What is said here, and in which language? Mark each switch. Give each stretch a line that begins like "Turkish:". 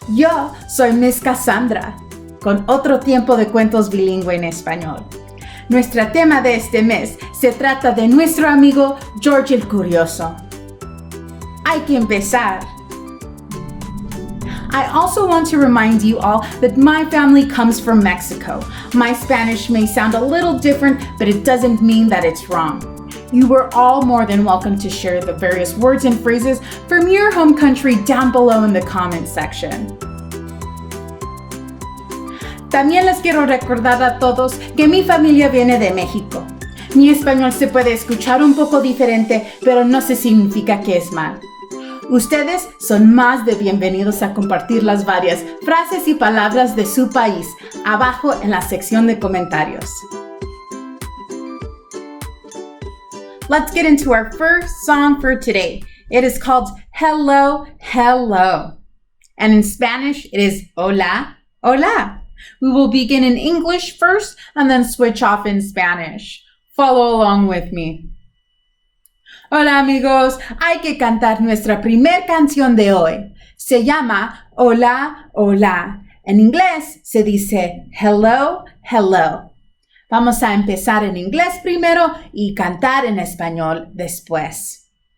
Spanish: Yo soy Miss Kassandra, con otro tiempo de cuentos bilingüe en español. Nuestro tema de este mes se trata de nuestro amigo Jorge el Curioso. Hay que empezar.
English: I also want to remind you all that my family comes from Mexico. My Spanish may sound a little different, but it doesn't mean that it's wrong. You are all more than welcome to share the various words and phrases from your home country down below in the comments section.
Spanish: También les quiero recordar a todos que mi familia viene de México. Mi español se puede escuchar un poco diferente, pero no se significa que es mal. Ustedes son más de bienvenidos a compartir las varias frases y palabras de su país abajo en la sección de comentarios.
English: Let's get into our first song for today. It is called Hello, Hello. And in Spanish, it is Hola, Hola. We will begin in English first and then switch off in Spanish. Follow along with me.
Spanish: Hola amigos, hay que cantar nuestra primer canción de hoy. Se llama Hola, Hola. En inglés se dice Hello, Hello. Vamos a empezar en inglés primero y cantar en español después.